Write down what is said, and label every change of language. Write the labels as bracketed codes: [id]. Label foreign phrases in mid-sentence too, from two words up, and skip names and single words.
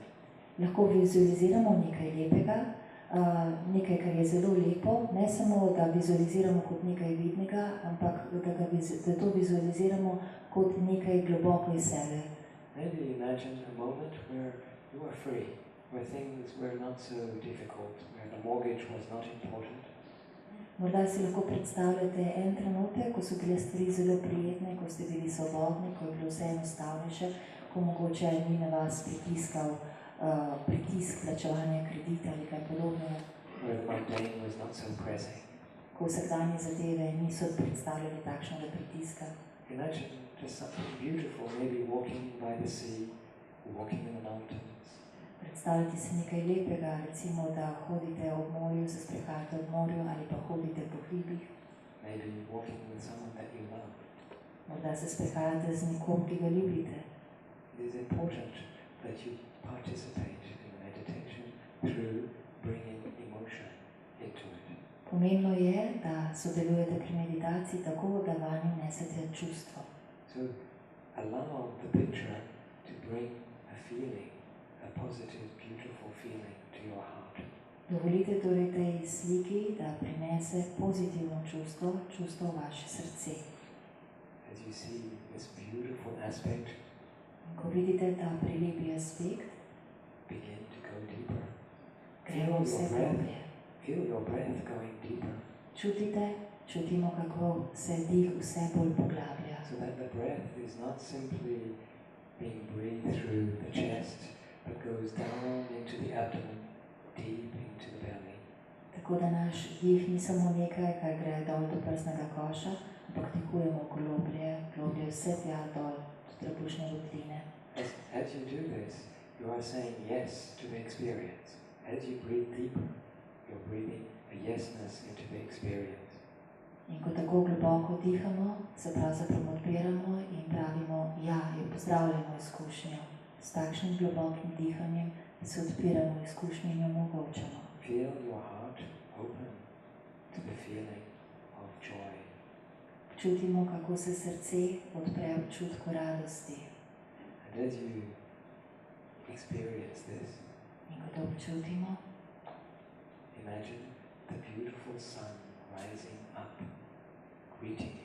[sl] Lahko vizualiziramo nekaj lepega, nekaj, kar je zelo lepo, ne samo, da vizualiziramo kot nekaj vidnega, ampak da to vizualiziramo kot nekaj globoko iz sebe. [en] Maybe imagine a moment where you were free, where things were not so difficult, where the mortgage was not important. [sl] Morda si lahko predstavljate en trenutek, ko so bile stvari zelo prijetne, ko ste bili svobodni, ko je bilo vse enostavnejše, ko mogoče ni na vas pritisk plačevanja kredita ali kaj podobnega. Ko vsakdanje zadeve niso predstavljali takšnega pritiska. [en] Imagine just something beautiful, maybe walking by the sea, walking in the mountains. [sl] Predstavljati si nekaj lepega, recimo, da hodite ob morju, se sprehajate ob morju ali pa hodite po hribih. [en] Maybe walking with someone that you love. [sl] Morda se sprehajate z nekom, ki ga ljubite. [en] It is important that you participate in meditation through bringing emotion into it. [sl] Pomembno je, da sodelujete pri meditaciji tako, da vanjo nesete čustvo. [en] So allow the picture to bring a feeling, a positive, beautiful feeling to your heart. [sl] Dovolite torej tej sliki, da prinese pozitivno čustvo, čustvo v vaše srce. [en] As you see this beautiful aspect, [sl] ko vidite ta prelepi aspekt, [en] begin to go deeper. [sl] gremo vse globje. [en] Feel your breath going deeper. [sl] Čutimo, kako se dih vse bolj poglablja. [en] So that the breath is not simply being breathed through the chest, but goes down into the abdomen, deep into the belly. [sl] Tako da naš dih ni samo nekaj, kar gre dol do prsnega koša, ampak dihujemo globlje vse tja dol do trebušne votline. [en] As you do this, you are saying yes to the experience. As you breathe deeper, you're breathing a yesness into the experience. [sl] In ko tako globoko dihamo, se pravzaprav odpiramo in pravimo, ja, jo pozdravljamo izkušnjo. S takšnim globokim dihanjem se odpiramo izkušnjo in jo omogočamo. [en] Feel your heart open to the feeling of joy. [sl] Čutimo, kako se srce odpre občutku radosti. [en] And as you experience this, [sl] In ko to občutimo, [en] imagine the beautiful sun rising up, greeting you.